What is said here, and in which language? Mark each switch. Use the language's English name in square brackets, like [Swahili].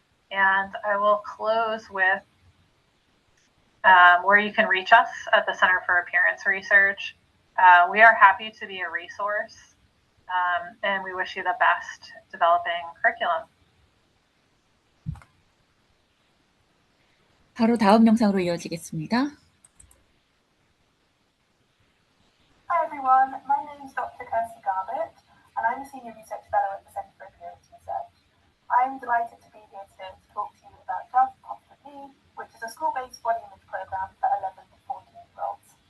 [English] And I will close with where you can reach us at the Center for Appearance Research. We are happy to be a resource, and we wish you the best developing curriculum. [Korean] 바로 다음 영상으로 이어지겠습니다. [English] Hi everyone, my name is Dr. Kirsty Garbutt, and I'm a Senior Research Fellow at the Centre for Appearance Research. I'm delighted to be here today to talk to you about EDAW2026, which is a school-based body image program for 11 to 14-year-olds.